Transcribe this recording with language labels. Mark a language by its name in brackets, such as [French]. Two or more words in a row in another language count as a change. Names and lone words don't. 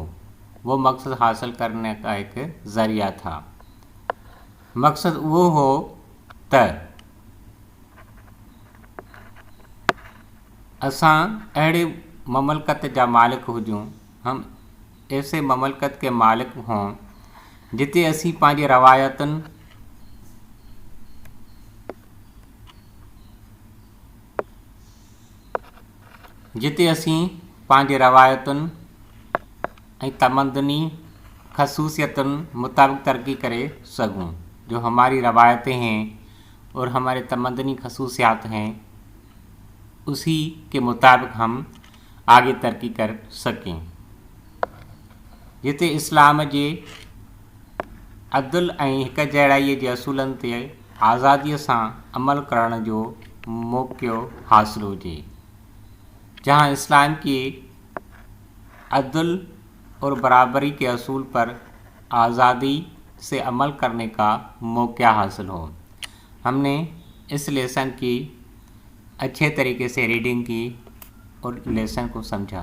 [Urdu] وہ مقصد حاصل کرنے کا ایک ذریعہ تھا. [Sindhi] मकसद वो हो त असां अहिड़े ममलकत जा मालिक हुजूं, [Urdu] ہم ایسے مملکت کے مالک ہوں [Sindhi] जिते असी पंहिंजे रवायतुनि ऐं तमदनी खसूसियतुनि मुताबिक तरक्की करे सकूं। [Urdu] جو ہماری روایتیں ہیں اور ہمارے تمدنی خصوصیات ہیں اسی کے مطابق ہم آگے ترقی کر سکیں. [Sindhi] जिते इस्लाम जे अदल ऐं हिक जहिड़ाईअ जे असूलनि ते आज़ादीअ सां अमल करण जो मौक़ो हासिल हुजे। [Urdu] جہاں اسلام کی عدل اور برابری کے اصول پر آزادی سے عمل کرنے کا موقع حاصل ہو. ہم نے اس لیسن کی اچھے طریقے سے ریڈنگ کی اور لیسن کو سمجھا.